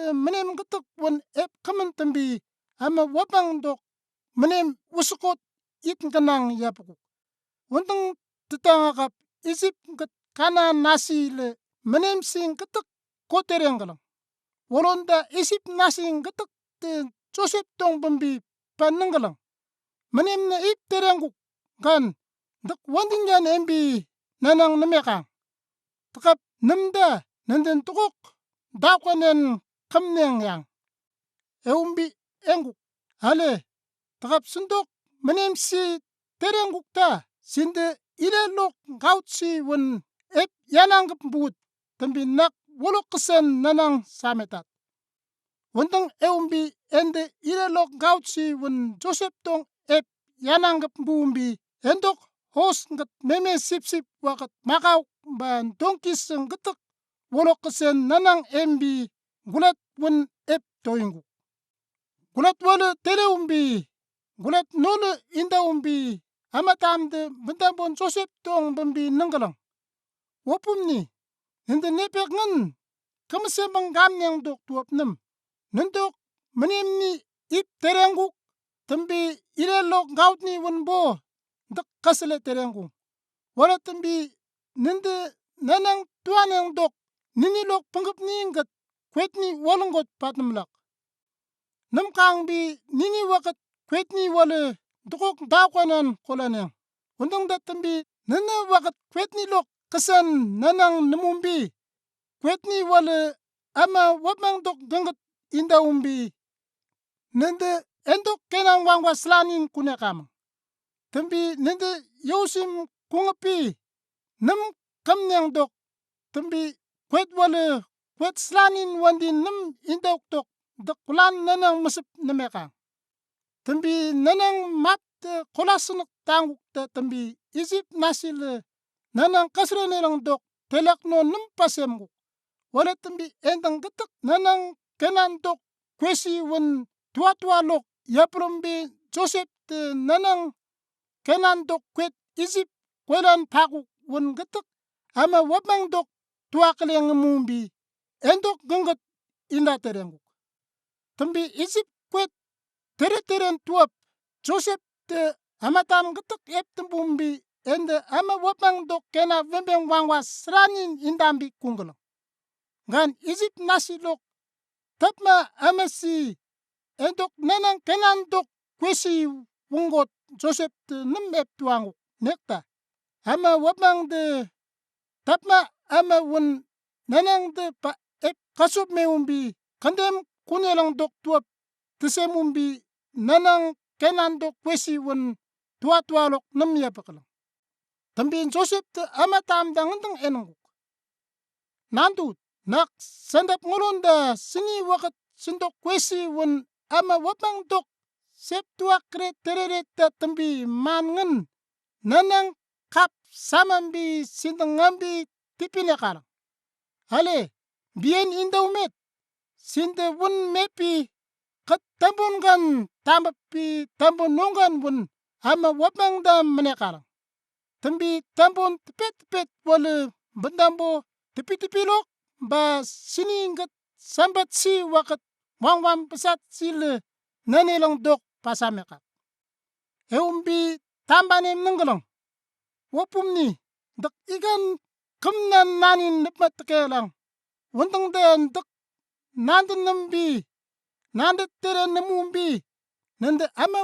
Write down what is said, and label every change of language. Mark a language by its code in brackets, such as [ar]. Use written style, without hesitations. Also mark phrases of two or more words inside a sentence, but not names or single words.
[nab] menem ketek wen ep kaman tambi ama wapang dok menem wasukot it ganang yapukuk wundang tetangakap Isip gat kanan nasi le menem sing ketek koterenggalang wolonda Isip nasing ketek te Joseph tong bambi pananggalang menem na ip terengguk kan dak wanding yan embi nanang namekang takap namda nanden tukok dakwanen kamneng yang eumbi engguk ale takap sundok menem si terengguk ta sinde ile lok gautsi wen ep yanang but tambi nak wolok kesen nanang sametat wundang eumbi ende ile lok gautsi wen Joseph tong ep yanang bumbi endok hos ngat meme sipsip wakat makau ban donkis ang getek wolok kesen nanang embi gulat wen ep toyinguk gulat wala tele umbi gulat nole inda umbi amatam de bentambon Joseph tong bambi nanggalang wopumni ende nepek ngan kamasembang gamnyang dok tuop nem nandok menemni ip terengguk tambi ile lok gautni wenbo dak kasele terengguk wala tambi nende nanang tuanang dok nini lok panggap gat kwetni walanggot patnamlak namkang bi nini wakat kwetni wala dokok dakwanan kolaneng wundang da tambi nana wakat kwetni lok kasan nanang namumbi kwetni wala ama wapang dok gangat inda umbi nende endok kenang wangwa slanin kunekamang tambi nende yosim kungapi nam kamnyang dok tambi kwet wala kwet slanin wandin nam indok tok dak kulan nanang masep namekang tambi nanang map te kolasnak tanguk te tambi Isip nasile nanang kasrenelang dok telak no nam pasemguk wala tambi endang getek nanang kenan dok kwesi wen tua lok yaprombe Joseph te nanang kenan dok kwet Isip kwelan pakuk wen getek ama wapang dok tua keleng mumbi endok gangat inda terengguk tambi Isip kwet teren tuop Joseph te amatam getek ep tembumbi ende ama wapang dok kena vembeng wangwa sranin indambi kunggalang gan Isip nasi lok tapma amasi endok nanang kenan dok kwesi wunggot Joseph te nem ep tuanguk nekta ama wapang de tapma ama wen nanang de pa ep kasup meumbi kandem kunelang dok tuop tesemumbi nanang kenan dok kwesi wen tua lok nam yapakalang tambi Joseph te amatam dangandang enangguk nandut nak sandap ngolonda sini wakat sindok kwesi wen ama wapang dok sep tua kre tereret ta tambi mangan nanang kap samambi sindangambi tipinekalang ale bien inda umet sinde wun mepi kat tambun gan tampi tambun nungan wun ama wapang da menekar tambi tambun tepet tepet wala bandambo tepi lok ba siningat sambat si wakat wang wang pesat sile nanelong dok pasameka eumbi tambanem nenggelong wapumni dak igan kamnan nanin nipmat kelang wundang den dak nandan nambi nandat tere namumbi nanda ama